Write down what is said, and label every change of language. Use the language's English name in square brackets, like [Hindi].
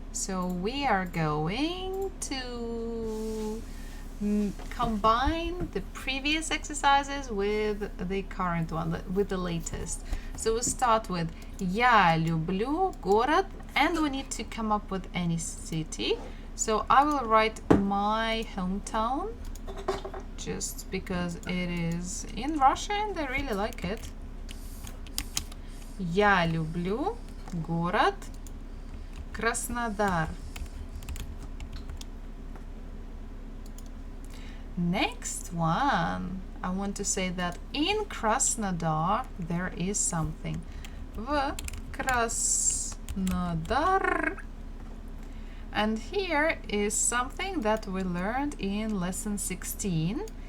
[English] So we are going to combine the previous exercises with the current one, with the latest. So we'll start with [Russian] Я люблю город, [English] and we need to come up with any city. So I will write my hometown just because it is in Russia and I really like it. [Russian] Я люблю город Краснодар. [English] Next one, I want to say that in Krasnodar there is something. [Russian] В Krasnodar. [English] And here is something that we learned in lesson 16.